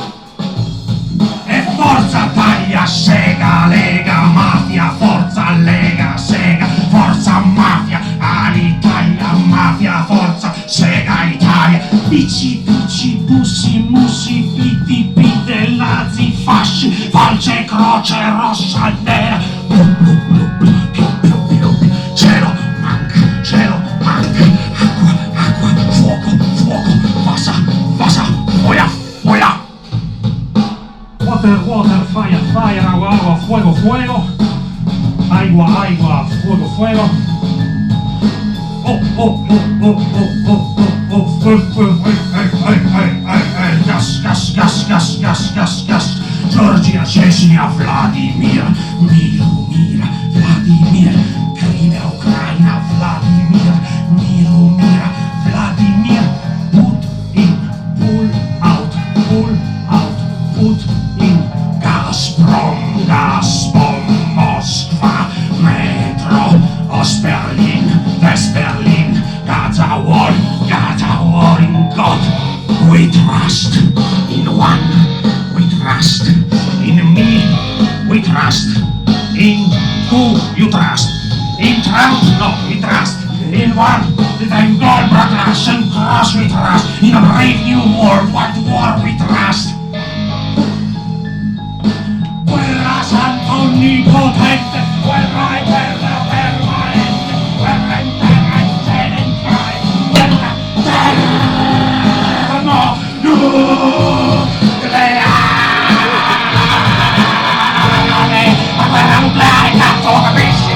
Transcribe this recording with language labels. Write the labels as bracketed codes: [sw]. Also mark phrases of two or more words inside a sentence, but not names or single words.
[it] E forza taglia, sega, lega, mafia, forza lega, sega, forza mafia, Alitalia, mafia, forza, sega, Italia, PC, PC, bussi, mussi, piti, pite, nazi, fasci, falce, croce, rossa, nera, blu, blu, blu, blu, più, più, più, più, cielo, manca, acqua, acqua, fuoco, fuoco, passa, passa, fuoia, fuoia. [en] Water, water, fire, fire, [es] agua, agua, fuego, fuego. Agua, agua, fuego, fuego. Oh, oh, oh, oh, oh, oh, oh, oh, [en] Gas, gas, gas, gas, gas, gas, gas. Georgia, Chechnya, Vladimir, Mira, Vladimir, Crimea, Ucraina, Vladimir, Mira, Vladimir, put in, pull out, put in, Gazprom, Moskva, Metro, Ost-Berlin, West-Berlin, Gaza Wall in God. We trust in one, we trust in me, we trust in who you trust. In Trump, no, we trust in one, the time God brought us and cross we trust. In a brave new world, what war we trust. [it] Guerra santo onnipotente, guerra eterna permanente, guerra interna eccellentale, guerra termonucleare, la guerra nucleare, cazzo lo capisci?